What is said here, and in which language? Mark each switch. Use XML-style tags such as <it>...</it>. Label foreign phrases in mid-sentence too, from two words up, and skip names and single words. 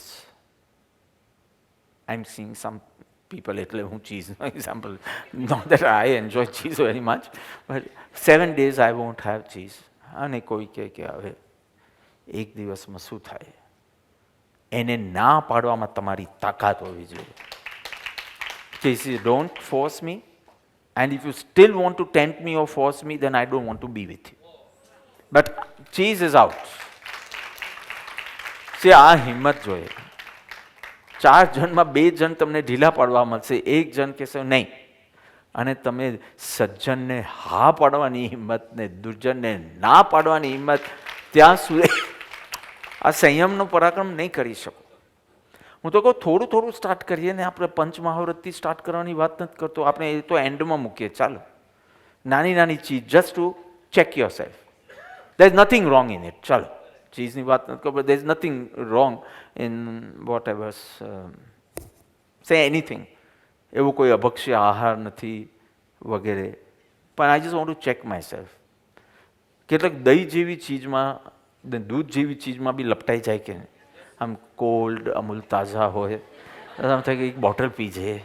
<en>I am seeing some people,</en> <gu>એટલે હું ચીઝનો એક્ઝામ્પલ,</gu> <en>not that I enjoy cheese very much, but 7 days I won't have cheese.</en> <gu>અને કોઈ કહે કે હવે એક દિવસમાં શું થાય, એને ના પાડવામાં તમારી તાકાત હોવી જોઈએ.</gu> <en>cheese, don't force me, and if you still want to tempt me or force me, then I don't want to be with you. But cheese is out. See,</en> <gu>આ હિંમત જોઈએ. 4 જણમાં 2 જણ તમને ઢીલા પાડવા મળશે, 1 જણ કહેશે નહીં. અને તમે સજ્જનને હા પાડવાની હિંમત ને દુર્જનને ના પાડવાની હિંમત, ત્યાં સુધી આ સંયમનો પરાક્રમ નહીં કરી શકો. હું તો કહું થોડું સ્ટાર્ટ કરીએ ને. આપણે પંચમહાવ્રતથી સ્ટાર્ટ કરવાની વાત નથી કરતો, આપણે એ તો એન્ડમાં મૂકીએ. ચાલો, નાની ચીજ,</gu> <en>just to check yourself. there is nothing wrong in it.</en> <gu>ચાલો, ચીઝની વાત નથી કરો,</gu> <en>there is nothing wrong in what I was say anything.</en> <gu>એવું કોઈ અભક્ષ્ય આહાર નથી વગેરે.</gu> <en>પણ I just want to check myself.</en> <gu>કેટલાક દહીં જેવી ચીજમાં, દૂધ જેવી ચીજમાં બી લપટાઈ જાય કે આમ કોલ્ડ અમૂલ તાજા હોય, આમ થાય કે એક બોટલ પી જાય.</gu>